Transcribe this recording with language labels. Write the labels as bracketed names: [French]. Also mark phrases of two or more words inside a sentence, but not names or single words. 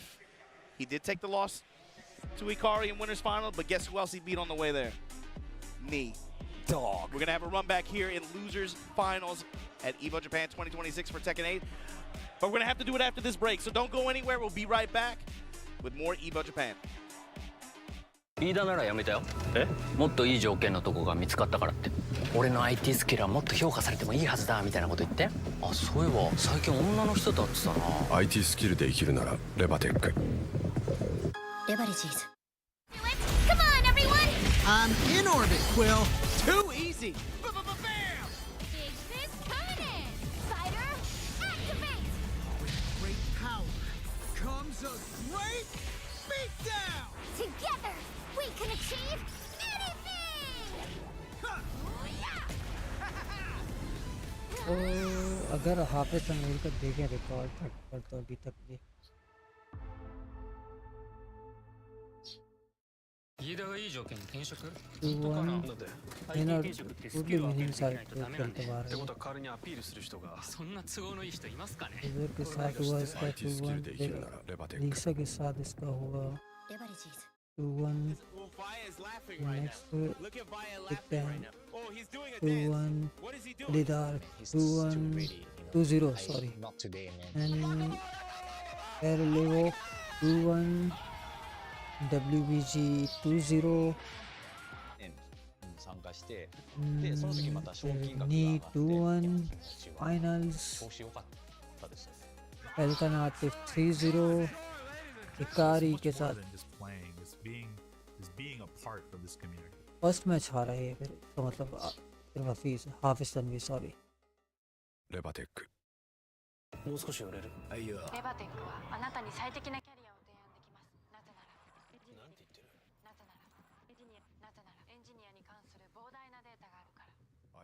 [English] He did take the loss to Ikari in winners final, but guess who else he beat on the way there? Knee. Dog. We're going to have a run back here in losers finals at EVO Japan 2026 for Tekken 8. But we're going to have to do it after this break, so don't go anywhere. We'll be right back with more EVO Japan. [Japanese] 飯田ならやめたよ。もっといい条件のとこが見つかったからって。俺の IT スキルはもっと評価されてもいいはずだみたいなこと言って。あ、そういえば最近女の人と会ってたな。 IT スキルで生きるならレバテック。レバレジーズ。 [English] Come on, everyone! I'm in orbit, Quill. Too easy. Big fist coming in! Fighter, activate! With great power comes a great beatdown. Together, we can achieve anything! [Urdu] تو اگر حافظ تنویر کا دیکھیں ریکارڈ پر تو ابھی تک بھی [Japanese] 飯田がいい条件に転職 [Urdu] 2-1 [English] winner totally winning side to [Urdu] کھیلتے ہوئے آ رہے ہیں [Japanese] ことは代わりにアピールする人がそんな都合のいい人いますかね [Urdu] ادھر کے ساتھ ہوا اس کا 2-1 لیسا کے ساتھ اس کا ہوا 2-1 next Big Bang 2-1 Lidar 2-1 2-0 [English] sorry and [Urdu] Erlevo 2-1 WBG 2-0 [Japanese] 参加してでその時また賞金額が [English] 2 2-1 finals [Japanese] 調子良かったですね [Urdu] Falcon Atif 3-0 Ikari के साथ [English] first match [Urdu] ہارا ہے پھر تو مطلب پھر حافظ تنویر سوری [Japanese] レバテック。もう少し寄れる。レバテックはあなたに最適なキャリアを提案できます。なぜならなんて言ってる？なぜならエンジニアに関する膨大なデータがあるから。